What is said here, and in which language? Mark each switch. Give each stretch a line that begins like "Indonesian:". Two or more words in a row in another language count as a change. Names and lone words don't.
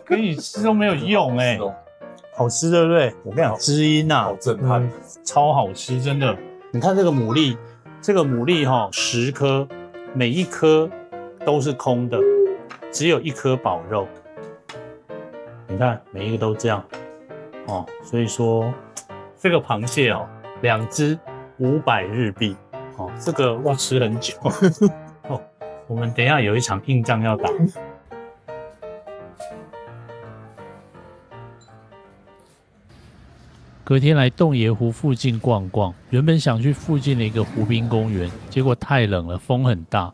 Chinese: 給你吃都沒有用好吃對不對？我跟你講，知音啊，好震撼，超好吃，真的。你看這個牡蠣，10顆，每一顆都是空的，只有1顆飽肉。你看每一個都這樣，所以說這個螃蟹2隻500日幣，這個要吃很久。我們等一下有一場硬仗要打。隔天來洞爺湖附近逛逛，原本想去附近的一個湖濱公園，結果太冷了，風很大。